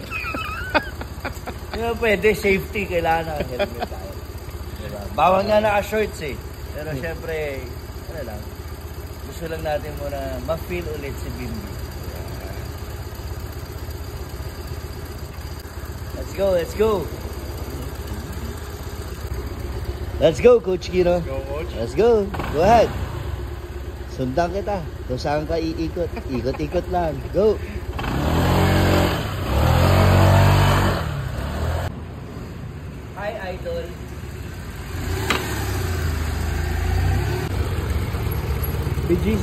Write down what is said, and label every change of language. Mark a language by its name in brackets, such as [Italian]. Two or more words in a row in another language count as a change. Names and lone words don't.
[Filipino] Hindi pwede, safety, kailangan ng helmet tayo. Diba? Bawal nga naka-shorts eh. Pero syempre, ano lang, gusto lang natin muna ma-feel ulit si Bimby. [English] Let's go, let's go! Let's go, Coach Kino. Go, Coach. Let's go. Go ahead. [Filipino] Sundan kita. Kung saan ka iikot. Ikot-ikot lang. Go. [English] Hi, Idol. [Filipino] BGC.